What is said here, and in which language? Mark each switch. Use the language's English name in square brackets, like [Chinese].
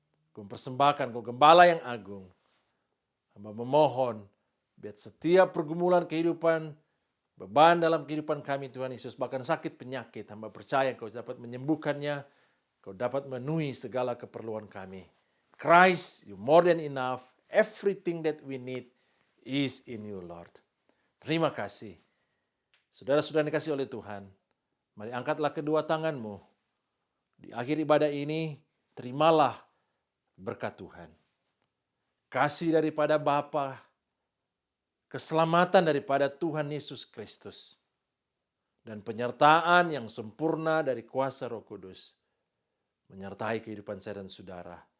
[Indonesian] Kau persembahkan, Kau Gembala yang agung. Hamba memohon, biar setiap pergumulan kehidupan, beban dalam kehidupan kami Tuhan Yesus, bahkan sakit penyakit, hamba percaya Kau dapat menyembuhkannya, Kau dapat memenuhi segala keperluan kami. [English] Christ, you more than enough. Everything that we need is in you, Lord. [Indonesian] Terima kasih. Saudara-saudara dikasih oleh Tuhan, mari angkatlah kedua tanganmu. Di akhir ibadah ini, terimalah berkat Tuhan. Kasih daripada Bapa, keselamatan daripada Tuhan Yesus Kristus, dan penyertaan yang sempurna dari kuasa Roh Kudus menyertai kehidupan saya dan saudara.